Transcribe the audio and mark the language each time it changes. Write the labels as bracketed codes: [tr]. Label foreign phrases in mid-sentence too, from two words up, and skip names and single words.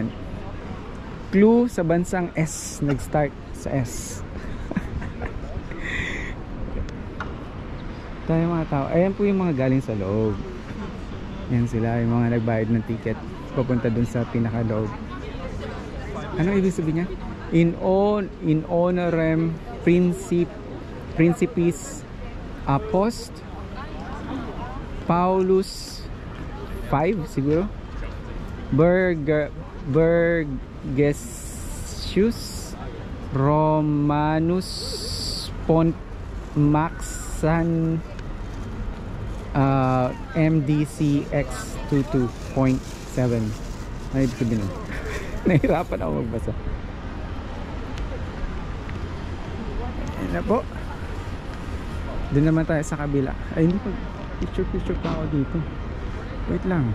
[tl] Clue sa bansang S, nag-start sa S. Tayo mga tao. Ayan po yung mga galing sa loob. Yan sila, yung mga nagbayad ng ticket. papunta dun sa pinakaloob. Ano ibig sabihin niya? [la] In honorem Principis Apost Paulus 5 siguro, Burgessius Romanus Pont Maxan MDC X22.7. [tl] Ano ibig sabihin nun? Nahirapan ako magbasa. Ayan na po. Doon naman tayo sa kabila. Ay, hindi pa. Picture pa ako dito. Wait lang.